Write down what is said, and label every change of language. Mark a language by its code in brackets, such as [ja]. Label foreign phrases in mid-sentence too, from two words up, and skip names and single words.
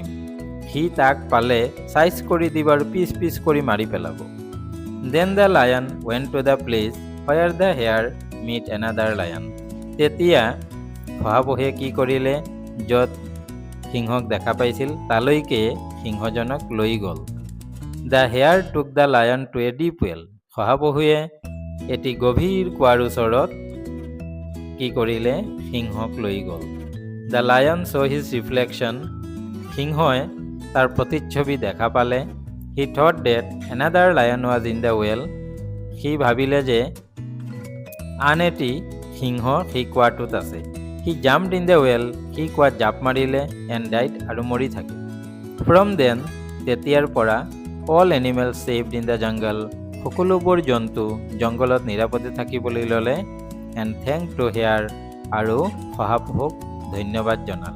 [as] সি তাক পালে চাইজ কৰি দিব আৰু পিচ কৰি মাৰি পেলাব। [en] Then the lion went to the place where the hare met another lion. [as] তেতিয়া শহাপহুৱে কি কৰিলে? য'ত সিংহক দেখা পাইছিল তালৈকে সিংহজনক লৈ গ'ল। [en] The hare took the lion to a deep well. [as] শহাপহুৱে এটি গভীৰ কুৱাৰ ওচৰত কি কৰিলে? সিংহক লৈ গ'ল। [en] The lion saw his reflection. [as] সিংহই তাৰ প্ৰতিচ্ছবি দেখা পালে। [en] He thought that another lion was in the well. [as] সি ভাবিলে যে আন এটি সিংহ সেই কুৱাটোত আছে। [en] He jumped in the well. [as] সি কুৱাত জাপ মাৰিলে [en] and died [as] আৰু মৰি থাকিল। [en] from then [as] তেতিয়াৰ পৰা [en] all animal saved in the jungle. [as] সকলোবোৰ জন্তু জংঘলত নিৰাপদে থাকিবলৈ ল'লে। [en] and thank to hare [as] আৰু শহাপহুক ধন্যবাদ জনালে।